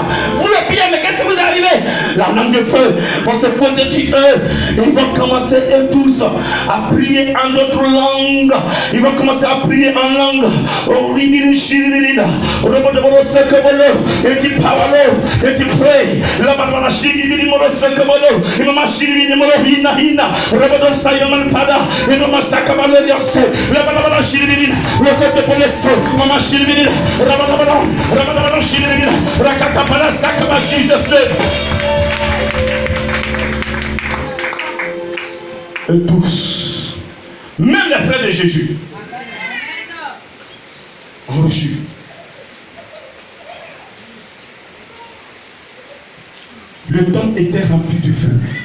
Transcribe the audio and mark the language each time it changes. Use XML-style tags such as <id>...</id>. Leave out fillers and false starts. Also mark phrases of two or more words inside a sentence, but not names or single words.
<fr>Vous le Pierre, mais qu'est-ce qui vous est arrivé? La langue de feu va se poser sur eux. Ils vont commencer eux tous à prier en d'autres langues. Ils vont commencer à prier en langue. Et tu parles, et tu pries. La banana chiri moro sekamalo. Imama chiri moro hina. Rabadon sayaman pada. Imama sakamalo yose. La banana chiri. Le côté pour les sons. Mama chiri. Rabadon chiri. Rakata para sakama Jesus name. Et tous, même les frères de Jésus, ont reçu. Le temple était rempli de feu.</fr>